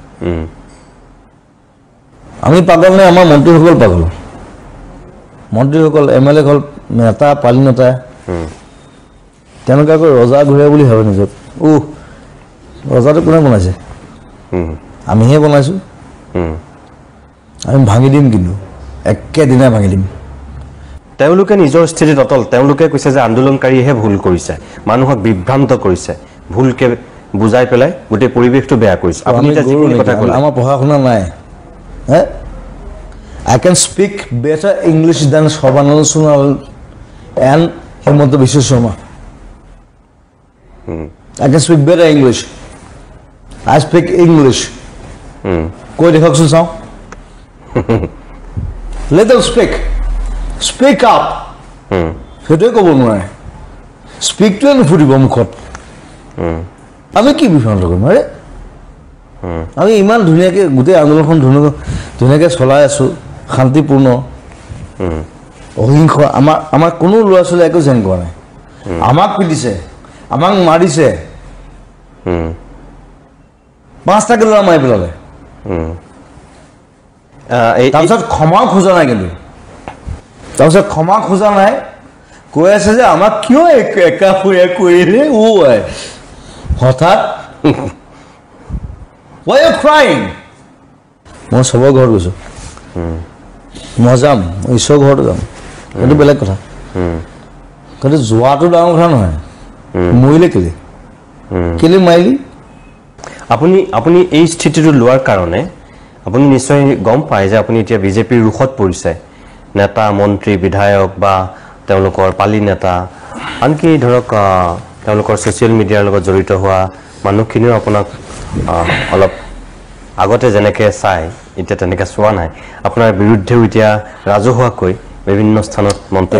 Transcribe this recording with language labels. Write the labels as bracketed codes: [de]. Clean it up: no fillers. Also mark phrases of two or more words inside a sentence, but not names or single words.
[as] আমি পাগল নে আমাৰ মন্ত্ৰীসকল পাগল মন্ত্ৰীসকল MLA হ'ল নেতা পালি নেতা তেওঁলোকে আকৌ ৰজা ঘূৰাই বুলি ভাবে নিজক ৰজাটো কোনে বনাইছে আমিহে বনাইছোঁ আমি ভাঙি দিম কিন্তু একেদিনাই ভাঙি দিম তেওঁলোকে নিজৰ স্থিতিত অটল তেওঁলোকে কৈছে যে আন্দোলনকাৰীহে ভুল কৰিছে মানুহক বিভ্ৰান্ত কৰিছে ভুলকে বুজাই পেলাই গোটেই পৰিৱেশটো বেয়া কৰিছে আপুনি এটা যিখিনি কথা ক'লে আমাৰ পঢ়া শুনা নাই [en] I can speak better English than Shobhanand Sonal and Himanta Biswa Sharma I can speak better English I speak English [as] কৈ দেখাওকচোন চাওঁ [en] let them speak up [as] সেইটোৱে ক'ব নোৱাৰে স্পীকটোৱে নুফুটিব মুখত আমি কি বিভ্ৰান্ত কৰিম আৰে আমি ইমান ধুনীয়াকৈ গোটেই আন্দোলনখন ধুনীয়াকৈ চলাই আছোঁ শান্তিপূৰ্ণ অহিংস আমাৰ কোনো ল'ৰা ছোৱালী একো জেং কৰা নাই আমাক পিটিছে আমাক মাৰিছে 5টাকে ল'ৰা মাৰি পেলালে তাৰপিছত ক্ষমাও খোজা নাই কিন্তু তাৰপিছত ক্ষমা খোজা নাই কৈ আছে যে আমাক কিয় একা হৈ কৰিলে হঠাৎ [en] Why are you crying? [as] মই সবৰ ঘৰত গৈছোঁ মই যাম ঈশ্বৰৰ ঘৰত যাম সেইটো বেলেগ কথা কিন্তু যোৱাটো ডাঙৰ কথা নহয় মৰিলে কেলে মাৰিলি আপুনি এই স্থিতিটো লোৱাৰ কাৰণে আপুনি নিশ্চয় গম পায় যে আপুনি এতিয়া বিজেপিৰ ৰুখত পৰিছে নেতা মন্ত্ৰী বিধায়ক বা তেওঁলোকৰ পালি নেতা আনকি ধৰক তেওঁলোকৰ ছ'চিয়েল মিডিয়াৰ লগত জড়িত হোৱা মানুহখিনিও আপোনাক অলপ আগতে যেনেকৈ চাই এতিয়া তেনেকৈ চোৱা নাই আপোনাৰ বিৰুদ্ধেও এতিয়া ৰাজহুৱাকৈ বিভিন্ন স্থানত মন্তব্য